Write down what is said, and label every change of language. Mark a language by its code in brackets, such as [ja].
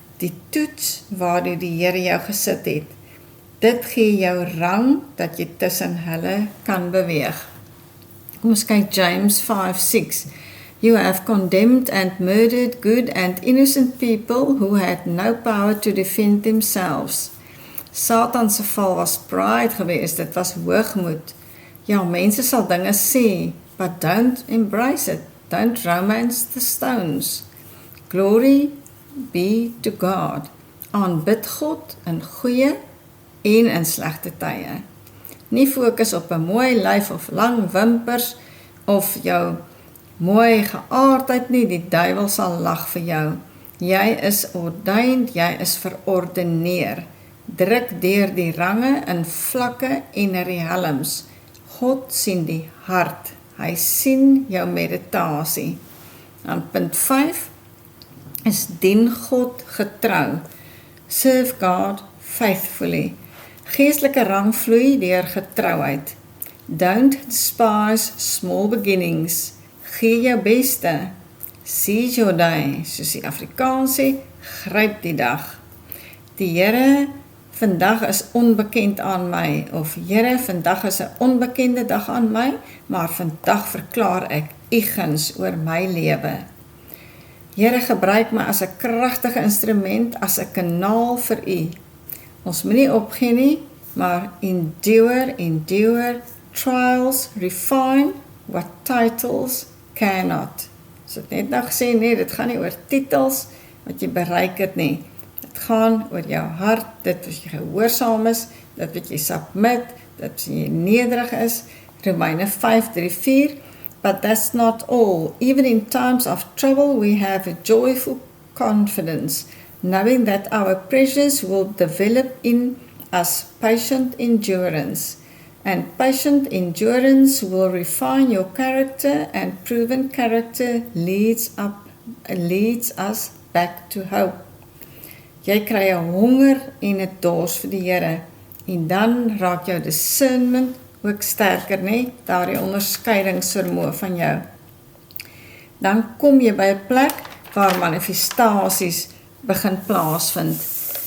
[af] Die toets waardeur die Here jou gesit het. Dit gee jou rang dat jy tussen hulle kan beweeg. Kom ons kyk James 5:6. [en] You have condemned and murdered good and innocent people who had no power to defend themselves. [af] Satan se val was pride geweest, dit was hoogmoed. Ja, mense sal dinge sê, [en] but don't embrace it. Don't romance the stones. Glory be to God. [af] Aanbid God in goeie en in slegte tye. Nie fokus op 'n mooi lyf of lang wimpers of jou mooi geaardheid nie, die duiwel sal lag vir jou. Jy is ordained, jy is verordeneer. Druk deur die range in vlakke en riehelms. God sien die hart. Hy sien jou meditasie. Dan punt 5 is dien God getrou. [en] Serve God faithfully. [af] Geestelike rang vloei deur getrouheid. [en] Don't despise small beginnings. [af] Gee jou beste. [en] Seize your day, [af] soos die Afrikaans sê, gryp die dag. Die Here, vandag is onbekend aan my, of Here, vandag is 'n onbekende dag aan my, maar vandag verklaar ek U guns oor my lewe. Here, gebruik my as 'n kragtige instrument, as 'n kanaal vir U. Ons moenie opgee nie, maar [en] endure, trials, refine what titles cannot. [af] So het net nou gesê, nee, dit gaan nie oor titels, wat jy bereik het nie. Dit gaan oor jou hart, dit wat jy gehoorsaam is, dit wat jy submit, dit wat jy nederig is. [en] Romeine 5:3-4. But that's not all. Even in times of trouble, we have a joyful confidence, knowing that our pressures will develop in us patient endurance. And patient endurance will refine your character, and proven character leads us back to hope. [af] Jy kry 'n honger en 'n dors vir die Here, en dan raak jou discernment ook sterker, nee, daardie onderskeidingsvermoë van jou. Dan kom jy by 'n plek waar manifestasies begin plaasvind.